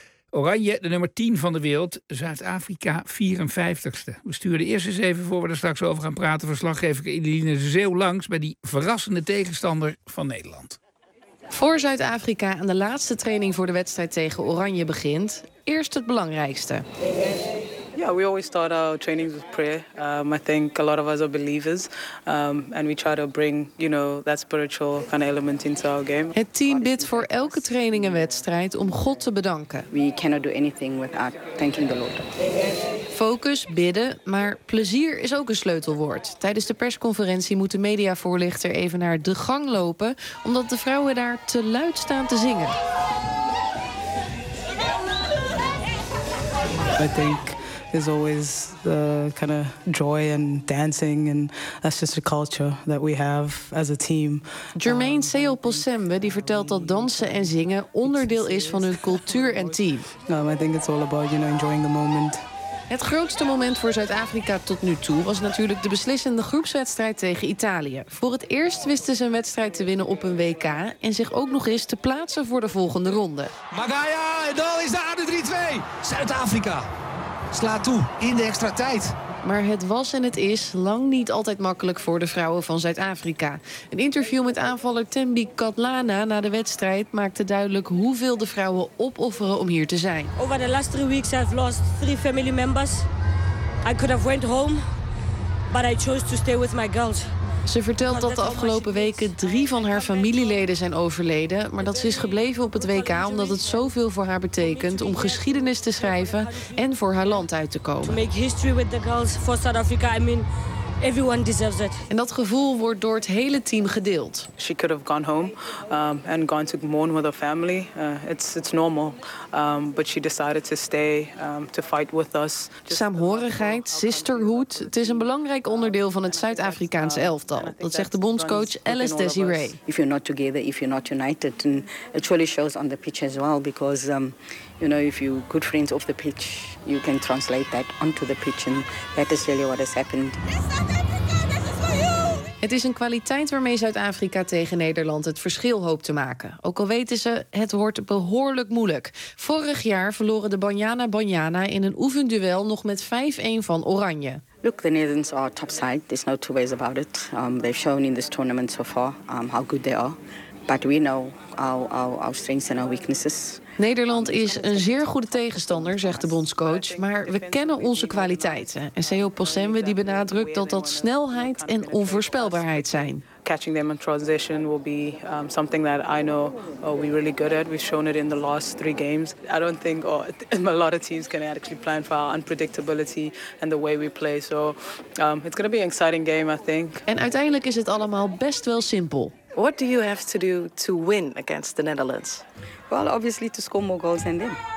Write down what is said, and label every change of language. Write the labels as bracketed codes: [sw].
[nl] Oranje, de nummer 10 van de wereld. Zuid-Afrika, 54ste. We sturen de eerste 7 voor we er straks over gaan praten. Verslaggever Eline Zeeuw langs bij die verrassende tegenstander van Nederland. Voor Zuid-Afrika aan de laatste training voor de wedstrijd tegen Oranje begint, eerst het belangrijkste. [en] Yeah, we always start our trainings with prayer. I think a lot of us are believers, and we try to bring, you know, that spiritual kind of element into our game. [nl] Het team bidt voor elke training en wedstrijd om God te bedanken. [en] We cannot do anything without thanking the Lord. [nl] Focus, bidden, maar plezier is ook een sleutelwoord. Tijdens de persconferentie moet de mediavoorlichter even naar de gang lopen, omdat de vrouwen daar te luid staan te zingen. [en] I think there's always the kind of joy and dancing, and that's just a culture that we have as a team. [nl] Jermaine Seoposembe die vertelt dat dansen en zingen onderdeel is van hun cultuur en team. [en] I think it's all about, you know, enjoying the moment. [nl] Het grootste moment voor Zuid-Afrika tot nu toe was natuurlijk de beslissende groepswedstrijd tegen Italië. Voor het eerst wisten ze een wedstrijd te winnen op een WK en zich ook nog eens te plaatsen voor de volgende ronde. Magaya, en dan is daar de 3-2. Zuid-Afrika slaat toe in de extra tijd. Maar het was en het is lang niet altijd makkelijk voor de vrouwen van Zuid-Afrika. Een interview met aanvaller Thembi Katlana na de wedstrijd maakte duidelijk hoeveel de vrouwen opofferen om hier te zijn. [en] Over the last 3 weeks I've lost 3 family members. I could have went home, but I chose to stay with my girls. [nl] Ze vertelt dat de afgelopen weken 3 van haar familieleden zijn overleden, maar dat ze is gebleven op het WK omdat het zoveel voor haar betekent om geschiedenis te schrijven en voor haar land uit te komen. [en] To make history with the girls for South Africa. I mean, everyone deserves it. [nl] En dat gevoel wordt door het hele team gedeeld. [en] She could have gone home and gone to mourn with her family. It's normal. But she decided to stay to fight with us. [nl] Saamhorigheid, sisterhood, het is een belangrijk onderdeel van het Zuid-Afrikaanse elftal. Dat zegt de bondscoach Alice Desiree. [en] If you're not together, if you're not united, and it truly shows on the pitch as well, because you know, if you're good friends off the pitch, you can translate that onto the pitch, and that is really what has happened. [nl] Het is een kwaliteit waarmee Zuid-Afrika tegen Nederland het verschil hoopt te maken. Ook al weten ze, het wordt behoorlijk moeilijk. Vorig jaar verloren de Banyana Banyana in een oefenduel nog met 5-1 van Oranje. [en] Look, the Netherlands are top side. There's no two ways about it. They've shown in this tournament so far how good they are. But we know our strengths and our weaknesses. [nl] Nederland is een zeer goede tegenstander, zegt de bondscoach. Maar we kennen onze kwaliteiten. En Seoposembe die benadrukt dat dat snelheid en onvoorspelbaarheid zijn. [en] Catching them in transition will be something that I know we're really good at. We've shown it in the last 3 games. I don't think a lot of teams can actually plan for our unpredictability and the way we play. So it's going to be an exciting game, I think. [nl] En uiteindelijk is het allemaal best wel simpel. [en] What do you have to do to win against the Netherlands? Well, obviously to score more goals than them.